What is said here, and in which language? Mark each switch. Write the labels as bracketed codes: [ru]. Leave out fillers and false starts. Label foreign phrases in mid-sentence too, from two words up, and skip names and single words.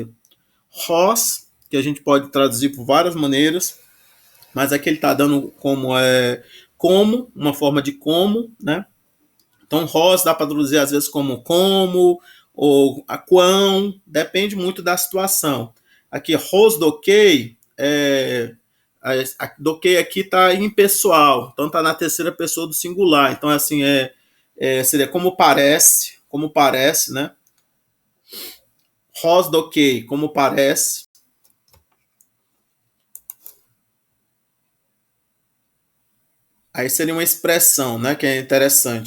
[pt] Ros, que a gente pode traduzir por várias maneiras, mas aqui ele está dando como uma forma de como, né? Então, Ros dá para traduzir às vezes como ou a quão, depende muito da situação. Aqui, [el] ὡς δοκεῖ, δοκεῖ [pt] aqui está impessoal, então está na terceira pessoa do singular. Então, assim, seria como parece, né? [el] ὡς δοκεῖ, [pt] como parece. Aí seria uma expressão, né, que é interessante.